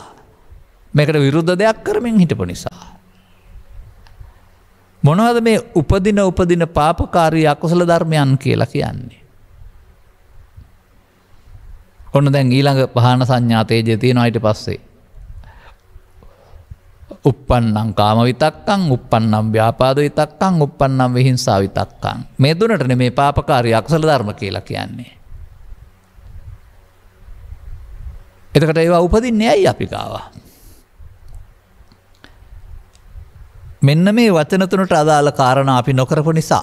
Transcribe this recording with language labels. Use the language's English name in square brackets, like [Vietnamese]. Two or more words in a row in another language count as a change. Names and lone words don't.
[Sinhala] මේකට විරුද්ධ දෙයක් කරමින් හිටපු නිසා. මොනවද මේ උපදින පාපකාරී අකුසල ධර්මයන් කියලා කියන්නේ? ඔන්න දැන් ඊළඟ පහන සංඥා තේජය තියෙනවා ඊට පස්සේ. [Pali] uppannam කාම විතක්කං, uppannam ව්‍යාපාද විතක්කං, uppannam විහිංසා විතක්කං. [Sinhala] මේ තුනට නෙමේ පාපකාරී අකුසල ධර්ම කියලා කියන්නේ. එතකොට ඒවා උපදින්නේ ඇයි අපි ගාවා? මෙන්න මේ වචන තුනට අදාළ කාරණා අපි නොකරපු නිසා.